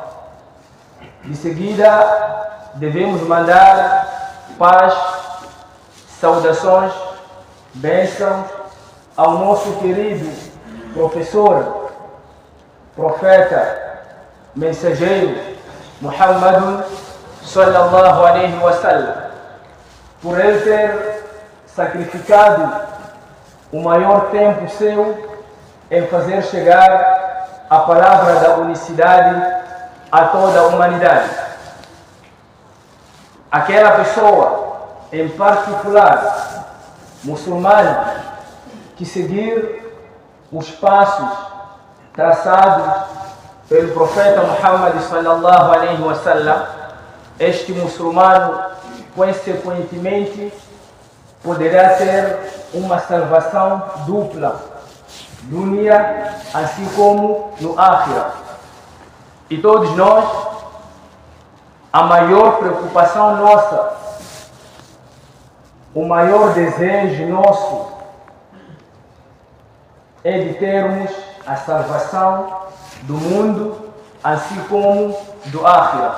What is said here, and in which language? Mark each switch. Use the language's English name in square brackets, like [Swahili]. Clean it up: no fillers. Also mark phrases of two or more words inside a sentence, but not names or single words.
[Portuguese] De seguida, devemos mandar paz, saudações, bênçãos ao nosso querido professor, profeta, mensageiro Muhammadun [Arabic] صلى الله عليه وسلم, [Portuguese] por ele ter sacrificado o maior tempo seu em fazer chegar a palavra da unicidade a toda a humanidade. Aquela pessoa em particular, muçulmano, que seguir os passos traçados pelo profeta Muhammad [Arabic] صلى الله عليه وسلم, [Portuguese] este muçulmano consequentemente poderá ter uma salvação dupla, dunya assim como no akhirah. E todos nós, a maior preocupação nossa, o maior desejo nosso é de termos a salvação do mundo, assim como do akhirah.